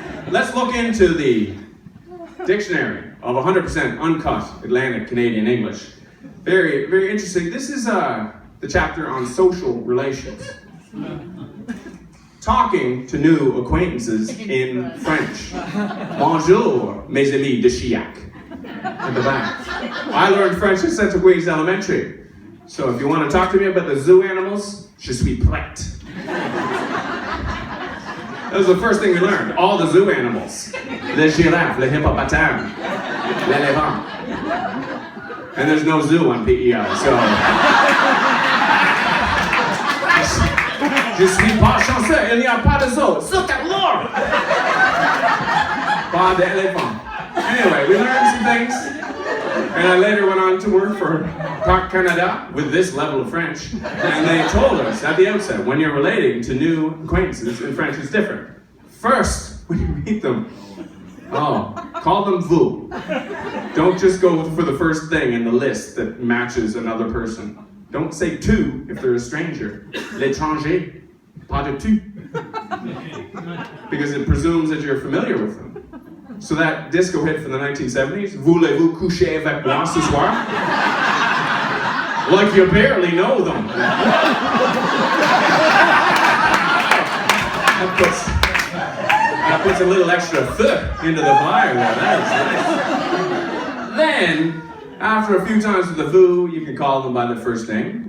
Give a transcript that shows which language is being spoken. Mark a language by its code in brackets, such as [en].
[en] Let's look into the dictionary of 100% uncut Atlantic Canadian English. Very, very interesting. This is the chapter on social relations. Talking to new acquaintances in French. [fr] Bonjour, mes amis de Chiac. [en] At the back. I learned French at St. Louis Elementary. So if you want to talk to me about the zoo animals, [fr] je suis prête. [en] That was the first thing we learned. All the zoo animals. [fr] Le giraffe, le hippopotame, l'éléphant. [en] And there's no zoo on PEI, so... [fr] Je suis pas chanceux, il n'y a pas de zoo. Sur ta lore! Pas d'éléphant. [en] Anyway, we learned some things. And I later went on to work for Parc Canada with this level of French. And they told us at the outset, when you're relating to new acquaintances in French, it's different. First, when you meet them, call them vous. Don't just go for the first thing in the list that matches another person. Don't say tu if they're a stranger. [fr] L'étranger, pas de tu. [en] Because it presumes that you're familiar with them. So that disco hit from the 1970s, [fr] voulez-vous coucher avec moi ce soir? [en] Like you barely know them. That puts a little extra feu into the fire there. That is nice. Then, after a few times with the vous, you can call them by their first name.